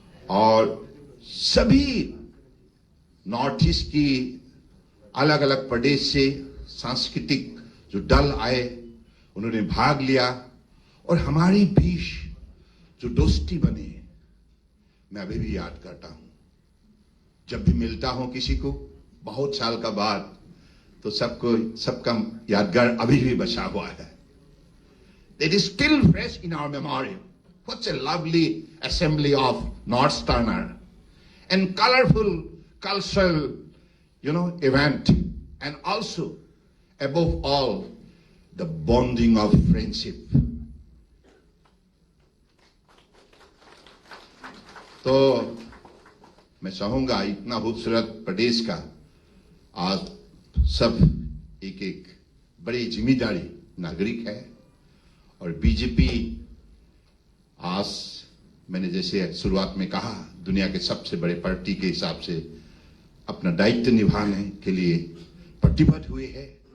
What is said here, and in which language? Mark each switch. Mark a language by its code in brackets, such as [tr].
[hi] और सभी north east की अलग अलग प्रदेश से सांस्कृतिक जो दल आए, उन्होंने भाग लिया। और हमारी बीच जो दोस्ती बनी, मैं अभी भी याद करता हूं। जब भी मिलता हूं किसी को बहुत साल का बाद, तो सबका यादगार अभी भी बचा हुआ है। [en] It is still fresh in our memory. What's a lovely assembly of Northsterner and colorful cultural, event, and also above all the bonding of friendship. [hi] तो मैं चाहूंगा इतना खूबसूरत प्रदेश का आज सब एक एक बड़ी जिम्मेदारी नागरिक है। और बीजेपी आज मैंने जैसे शुरुआत में कहा, दुनिया के सबसे बड़े पार्टी के हिसाब से अपना दायित्व निभाने के लिए प्रतिबद्ध हुए है।